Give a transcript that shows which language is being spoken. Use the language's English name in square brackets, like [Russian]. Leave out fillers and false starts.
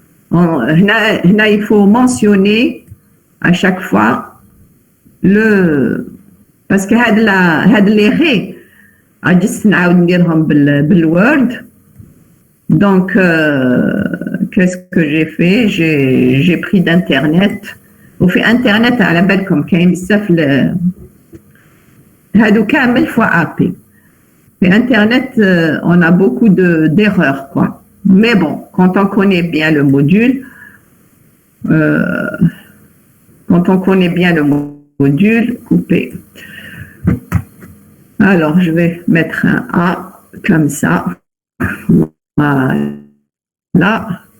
[Arabic] Hna, [French] il faut mentionner à chaque fois parce que [Arabic] had [French] les ré, juste [Arabic] نعاود نديرهم بالword. [French] Donc, qu'est-ce que j'ai fait? J'ai pris d'internet. Au fait [Arabic] internet على بالكم كاين بزاف هادو كامل [French] fois AP. Mais internet, on a beaucoup d'erreurs, quoi. Mais bon, quand on connaît bien le module, couper. Alors, je vais mettre un A comme ça. Voilà.